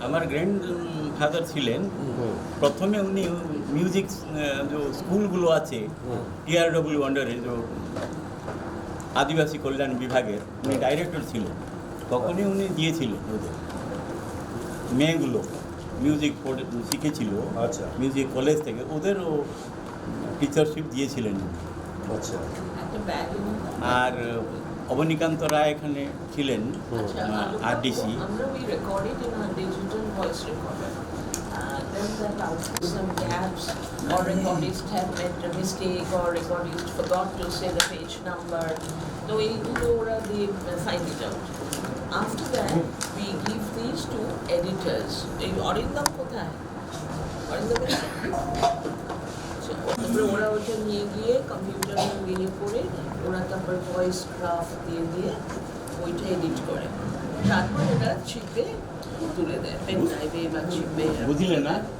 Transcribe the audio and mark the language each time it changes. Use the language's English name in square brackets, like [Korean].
[Bangla] আমার grand father ছিলেন, প্রথমে উনি মিউজিক যে স্কুলগুলো আছে টিআরডব্লিউ আন্ডারে যে আদিবাসী কল্যাণ বিভাগের উনি ডাইরেক্টর ছিলেন, তখনই উনি দিয়েছিলেন ওদের মেয়েগুলো মিউজিক শিখেছিল আচ্ছা। মিউজিক কলেজ থেকে, ওদেরও টিচারশিপ দিয়েছিলেন। আচ্ছা। একটা ব্যাগ আর অবনীকান্ত রায় এখানে ছিলেন আরডিসি। [English] আমরা we recorded in our digital voice recorder. Then that out some gaps, or recordist have made a mistake, or recordist forgot to say the page number. So [Bangla] এইগুলো ওরা দিয়ে [English] find it out. After that, we give these to editors. [Bangla] এই অরিন্দম কোথায়? অরিন্দম তারপরে ওরা ওটা নিয়ে গিয়ে কম্পিউটারে দিয়ে করে ওরা তারপর ভয়েস গ্রাফ দিয়ে দিয়ে ওইটা এডিট করে, তারপর ওরা চিপে তুলে দেয় পেন ড্রাইভে বা চিপে। বুঝলে না?